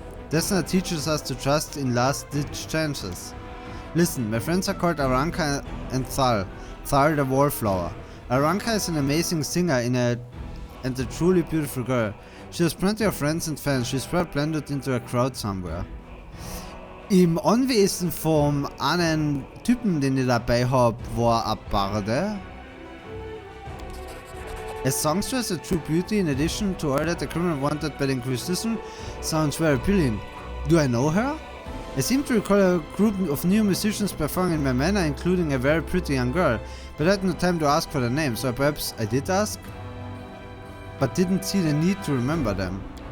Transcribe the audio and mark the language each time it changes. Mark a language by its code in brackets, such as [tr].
[en] Desna teaches us to trust in last-ditch chances. Listen, my friends are called Aranka and Teil. Teil the Wallflower. Aranka is an amazing singer and a truly beautiful girl. She has plenty of friends and fans. She's well blended into a crowd somewhere. [de] Im Anwesen vom einen Typen, den ich dabei hab, war eine Barde. [en] A songstress, a true beauty, in addition to all that the criminal wanted by the Inquisition, sounds very appealing. Do I know her? I seem to recall a group of new musicians performing in my manor, including a very pretty young girl, but I had no time to ask for their names, so perhaps I did ask, but didn't see the need to remember them.